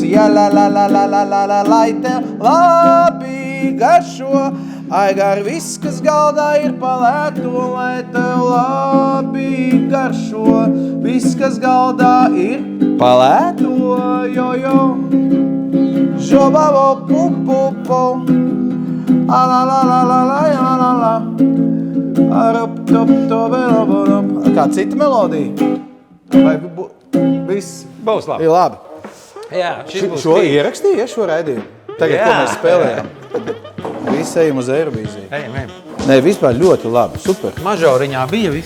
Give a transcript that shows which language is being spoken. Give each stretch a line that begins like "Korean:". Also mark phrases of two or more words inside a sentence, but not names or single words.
Latvian: Ja la la la la la la la lai tev labi garšo. Aigar, viss, kas galdā ir palēto, lai tev labi garšo. Viss, kas galdā ir palēto, jo jo. Žobavo pu pu pu. A la la la la la la la la. Arop top to veloborom. Kā cita melodija? Vai viss Būs labi. ir labi? Jā, šis būs Šo ierakstīja, šo raidījumu? Tagad, ko mēs spēlējam? Visi ejam uz Eirovīziju. Ejam. Nē, vispār ļoti labi, super. Mažoriņā bija viss.